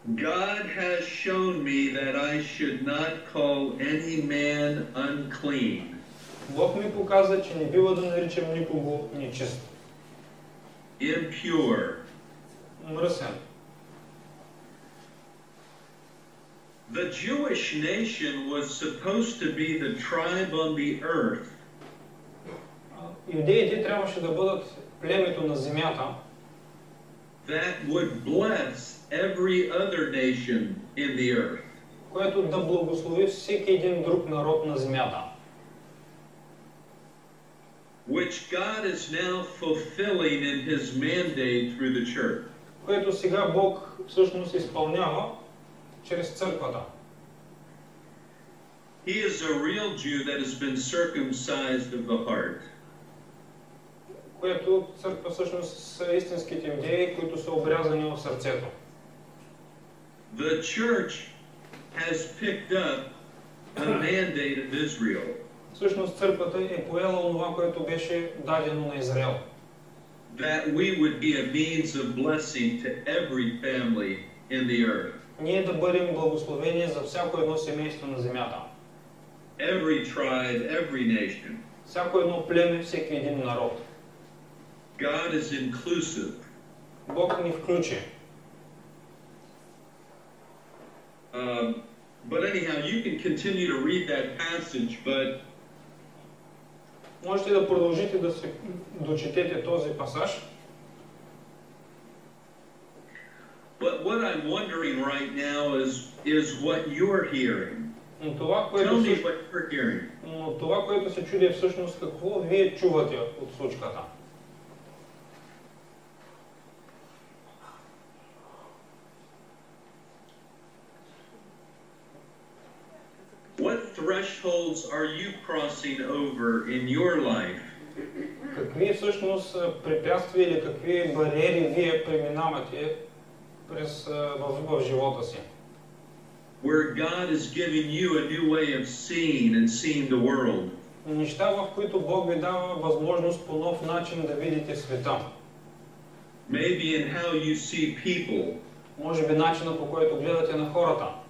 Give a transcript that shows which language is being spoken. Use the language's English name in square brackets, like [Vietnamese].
[English] God has shown me that I should not call any man unclean. [Bulgarian] Бог ми показа, че не бива да наричам никого нечист. [English] Impure. [Bulgarian] Мръсен. [English] The Jewish nation was supposed to be the tribe on the earth [Bulgarian] Юдеите трябваше да бъдат племето на земята, [English] that would bless every other nation in the earth. [Bulgarian] което да благослови всеки един друг народ на земята. [English] Which God is now fulfilling in His mandate through the church. [Bulgarian] Което сега Бог всъщност изпълнява чрез църквата. [English] He is a real Jew that has been circumcised of the heart. [Bulgarian] Което църква всъщност са истинските юдеи, които са обрязани в сърцето. [English] The church has picked up the mandate of Israel. [Bulgarian] Всъщност църквата е поела онова, което беше дадено на Израел. [English] That we would be a means of blessing to every family in the earth. [Bulgarian] Ние да бъдем благословени за всяко едно семейство на земята. [English] Every tribe, every nation. [Bulgarian] Всяко едно племе, всеки един народ. [English] God is inclusive. [Bulgarian] Бог ни включи. [English] But anyhow, you can continue to read that passage, but [Bulgarian] Можете да продължите да се дочетете този пасаж. [English] But what I'm wondering right now is what you're hearing. [Bulgarian] Но това, [English] Tell me [Bulgarian] което [English] what you're hearing. [Bulgarian] Но това, което се чуди е всъщност какво вие чувате от случката. [English] What thresholds are you crossing over in your life? [Bulgarian] Какви всъщност препятствия или какви бариери вие преминавате в живота си? [English] Where God is giving you a new way of seeing and seeing the world. [Bulgarian] Неща, в които Бог ви дава възможност по нов начин да видите света. [English] Maybe in how you see people. [Bulgarian] Може би начина, по който гледате на хората.